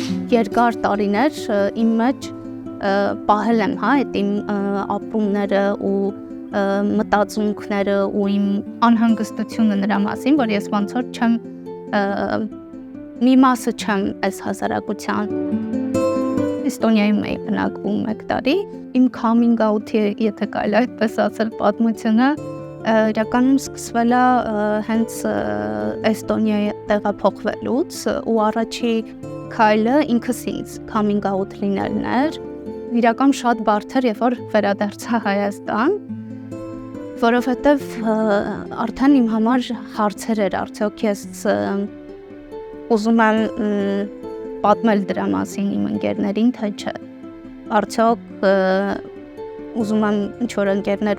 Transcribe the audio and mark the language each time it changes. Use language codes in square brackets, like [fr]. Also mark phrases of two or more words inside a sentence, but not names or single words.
[hy] երկար տարիներ իմ մեջ պահել եմ այդ իմ ապրումները ու մտածմունքները ու իմ անհանգստությունը նրա մասին, որ ես ոնց որ չեմ մի մասը չեմ այս հասարակության։ Էստոնիայում էի բնակվում 1 տարի, իմ [en] coming out- [hy] ի, եթե կարելի այդպես ասել, պատմությունը իրականում սկսվել է հենց Էստոնիայի տեղափոխվելուց ու առաջի քայլը ինքս ինձ [en] coming out [hy] լինելն էր, իրական շատ բարդ էր, երբ որ վերադարձա Հայաստան, որովհետև արդեն իմ համար հարցեր էր, արդյոք ես ուզում եմ պատմել դրա մասին իմ ընկերներին, թե չէ, արդյոք ուզում եմ ինչ-որ ընկերներ